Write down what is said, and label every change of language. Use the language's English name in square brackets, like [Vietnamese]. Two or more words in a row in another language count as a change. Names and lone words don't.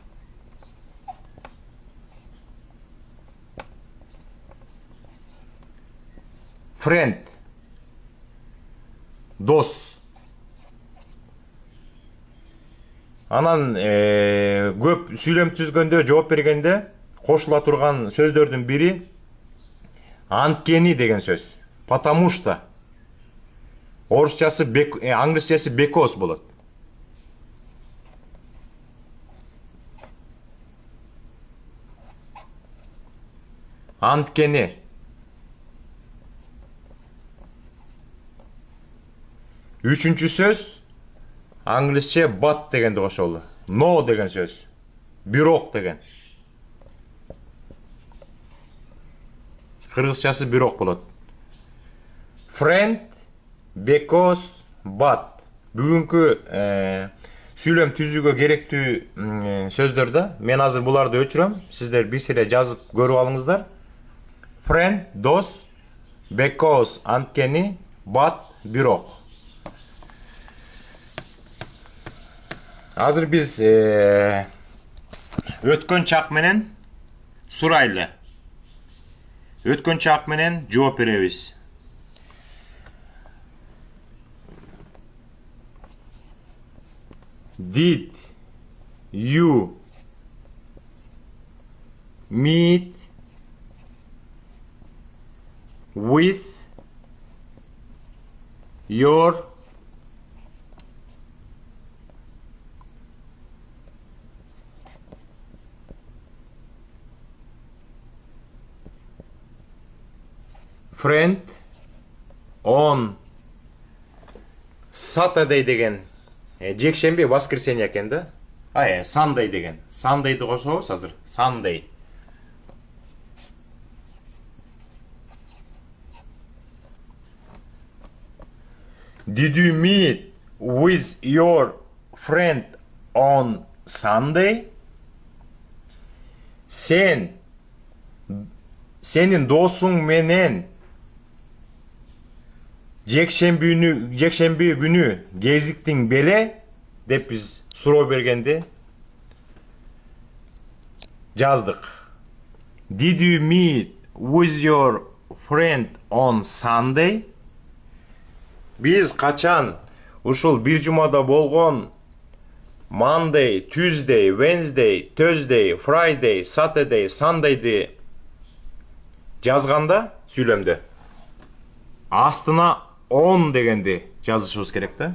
[Kyrgyz] Friend дос. Анан көп сүйлөм түзгөндө, жооп бергенде кошула турган сөздөрдүн бири анткени деген сөз. [Russian] Потому что [Kyrgyz] орусчасы англисчеси because болот. Анткени. [Turkish] Üçüncü söz [Kyrgyz] англисче but дегенди кошолду. No деген сөз. Бирок деген. Кыргызчасы бирок болот. [English] Friend because but. [Kyrgyz] Бүгүнкү сүйлөм түзүүгө керектүү сөздөрдө мен азыр буларды өчүрөм. Сиздер бир сире жазып көрүп алыңыздар. Friend дос, because анткени, but бирок. Азыр биз өткөн чак менен сурайлы. Өткөн чак менен жооп беребиз. [English] Did you meet with your friend on [Kyrgyz] Saturday деген жекшемби воскресенье экен да. Sunday деген. Sunday'ды кошобуз азыр. [English] Sunday. Did you meet with your friend on Sunday? [Kyrgyz] Senin досуң менен жекшемби күнү кезиктиң беле деп биз суроо бергенде жаздык. [English] Did you meet with your friend on Sunday? [Kyrgyz] Биз качан ушул бир жумада болгон Monday, Tuesday, Wednesday, Thursday, Friday, Saturday, Sunday'ды жазганда сүйлөмдө астына on дегенди жазышыбыз керек да.